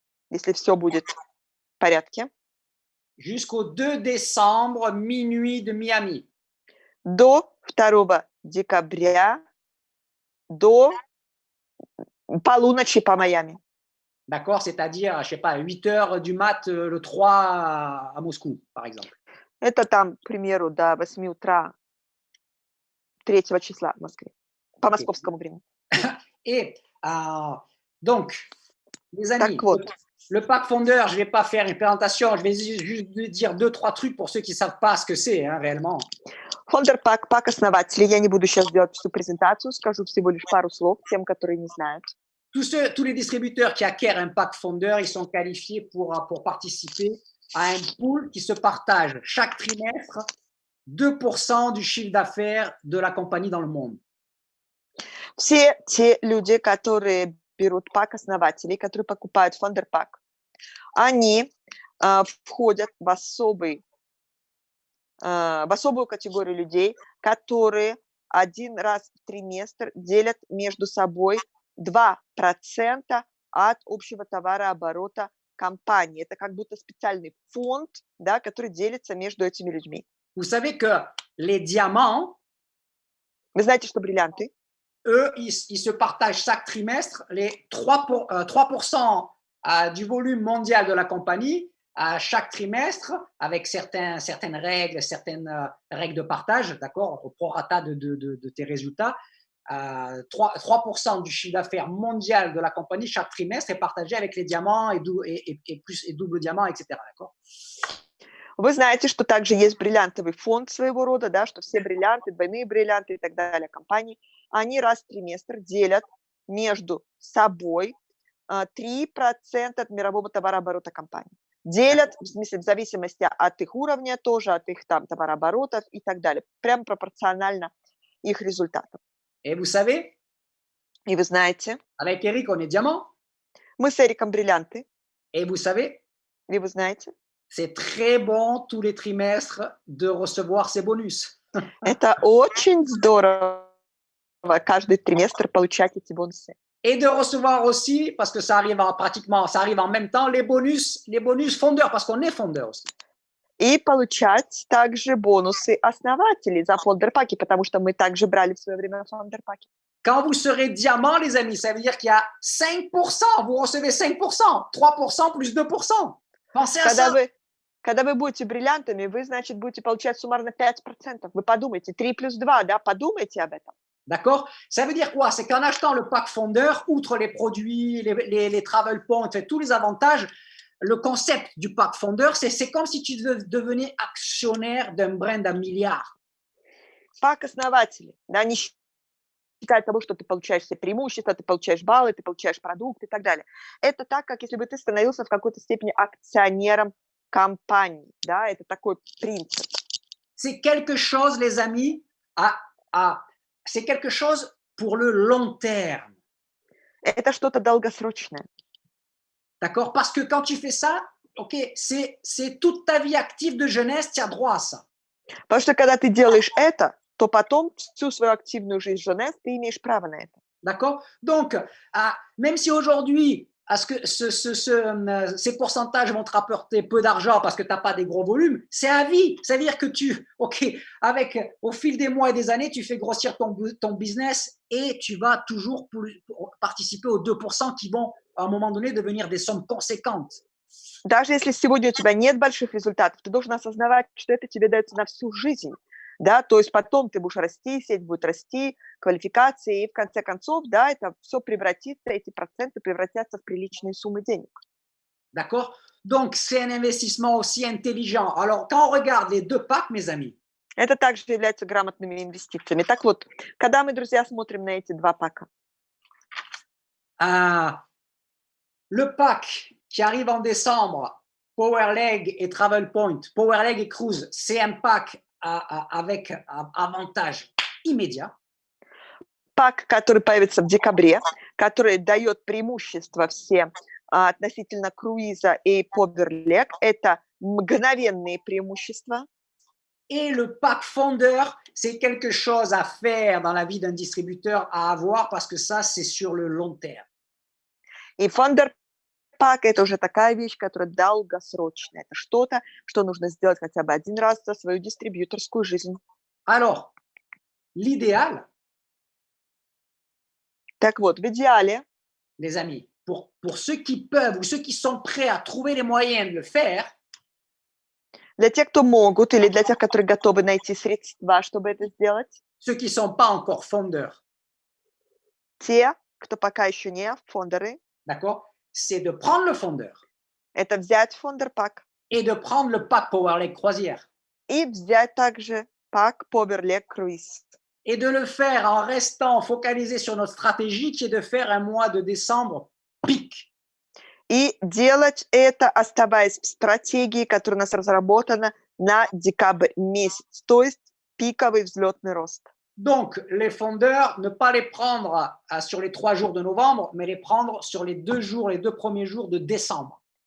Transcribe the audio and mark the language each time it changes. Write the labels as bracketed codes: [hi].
[ru] если все будет в порядке, [fr] jusqu'au 2 décembre, minuit de Miami. [ru] До 2 декабря, до полуночи по Майами. [fr] D'accord, c'est-à-dire, je sais pas, 8 heures du mat le 3 à Moscou, par exemple. [ru] Это там, к примеру, до 8 утра 3 числа в Москве, по московскому времени. [fr] Et donc, les amis, [ru] вот. [fr] le pack fondeur, je ne vais pas faire une présentation, je vais juste dire 2-3 trucs pour ceux qui ne savent pas ce que c'est réellement. [ru] Фондер-пак, пак основателей. Я не буду сейчас делать всю презентацию, скажу всего лишь пару слов тем, которые не знают. [fr] Tous les distributeurs qui acquièrent un pack fondeur, ils sont qualifiés pour participer à un pool qui se partage chaque trimestre 2% du chiffre d'affaires de la compagnie dans le monde. [ru] Все те люди, которые берут пак основателей, которые покупают фондер-пак, они входят в особую категорию людей, которые один раз в триместр делят между собой 2% от общего товарооборота компании. Это как будто специальный фонд, да, который делится между этими людьми. [fr] Vous savez que les diamants, [ru] вы знаете, что бриллианты, [fr] eux, ils se partagent chaque trimestre les 3% du volume mondial de la compagnie à chaque trimestre avec certaines règles de partage, d'accord, au prorata de tes résultats. 3% du chiffre d'affaires mondial de la compagnie chaque trimestre est partagé avec les diamants et double diamant, etc. D'accord? [ru] Вы знаете, что также есть бриллиантовый фонд своего рода, да, что все бриллианты, двойные бриллианты и так далее компании, они раз в триместр делят между собой 3% от мирового товарооборота компании. Делят, в смысле, в зависимости от их уровня тоже, от их там товарооборотов и так далее. Прямо пропорционально их результатам. [fr] Et vous savez, [ru] и вы знаете, [fr] avec Eric, on est diamant. [ru] Мы с Эриком бриллианты. [fr] Et vous savez, [ru] и вы знаете, [fr] c'est très bon tous les trimestres de recevoir ces bonus. [ru] Это очень здорово каждый триместр получать эти бонусы. [fr] Et de recevoir aussi, parce que ça arrive en même temps, les bonus fondeurs, parce qu'on est fondeur aussi. [ru] И получать также бонусы основателей за фондер-паки, потому что мы также брали в свое время фондер-паки. [fr] Quand vous serez diamant, les amis, ça veut dire qu'il y a 5%. Vous recevez 5%, 3% plus 2%. Pensez à ça. [ru] Когда вы будете бриллиантами, вы, значит, будете получать суммарно 5%. Вы подумайте, 3 плюс 2, да, подумайте об этом. [fr] D'accord? Ça veut dire quoi? C'est qu'en achetant le pack fondeur, outre les produits, les travel points, tous les avantages, le concept du pack fondeur, c'est comme si tu devenais actionnaire d'un brand à milliards. [ru] Пак-основатели, да, не считая того, что ты получаешь все преимущества, ты получаешь баллы, ты получаешь продукты и так далее. Это так, как если бы ты становился в какой-то степени акционером компании, да, это такой принцип. [fr] C'est quelque chose, les amis, c'est quelque chose pour le long terme. [ru] Это что-то долгосрочное. [fr] D'accord? Parce que quand tu fais ça, ok, c'est toute ta vie active de jeunesse, tu as droit à ça. [ru] Потому что когда ты делаешь это, то потом всю свою активную жизнь jeunesse, ты имеешь право на это. [fr] D'accord? Donc, même si aujourd'hui, ces pourcentages vont te rapporter peu d'argent parce que tu n'as pas des gros volumes, c'est à vie. Ça veut dire que au fil des mois et des années, tu fais grossir ton business et tu vas toujours participer aux 2% qui vont, à un moment donné, devenir des sommes conséquentes. [ru] Даже если сегодня у тебя нет больших результатов, ты должен осознавать, что это тебе дается на всю жизнь. Да, то есть потом ты будешь расти, сеть будет расти, квалификации, и в конце концов, да, это все превратится, эти проценты превратятся в приличные суммы денег. [fr] D'accord? Donc, c'est un investissement aussi intelligent. Alors, quand on regarde les deux packs, mes amis, [ru] это также является грамотными инвестициями. Так вот, когда мы, друзья, смотрим на эти два пака, [fr] le pack qui arrive en décembre, Power Leg et Travel Point, Power Leg et Cruise, c'est un pack avec avantage immédiat. [ru] Пак, который появится в декабре, который дает преимущество всем относительно круиза и Power Leg, это мгновенные преимущества. [fr] Et le pack fondeur, c'est quelque chose à faire dans la vie d'un distributeur, à avoir, parce que ça, c'est sur le long terme. [ru] И фондер пак – это уже такая вещь, которая долгосрочная. Это что-то, что нужно сделать хотя бы один раз за свою дистрибьюторскую жизнь. [fr] Alors, l'idéal, [ru] так вот, в идеале, [fr] les amis, pour ceux qui peuvent ou ceux qui sont prêts à trouver les moyens de le faire, [ru] для тех, кто могут, или для тех, которые готовы найти средства, чтобы это сделать, [fr] ceux qui ne sont pas encore fondeurs, [ru] те, кто пока еще не фондеры, [fr] d'accord, c'est de prendre le fondeur, [ru] это взять фондер пак, [fr] et de prendre le pack Power Leg Croisière, [ru] и взять также пак Power Leg Cruise, [fr] et de le faire en restant focalisé sur notre stratégie qui est de faire un mois de décembre pic. [ru] И делать это, оставаясь в стратегии, которая у нас разработана на декабрь месяц, то есть пиковый взлетный рост. [fr] Donc, les fondeurs, ne pas les prendre sur les 3 jours de novembre, mais les prendre sur les 2 premiers jours de décembre.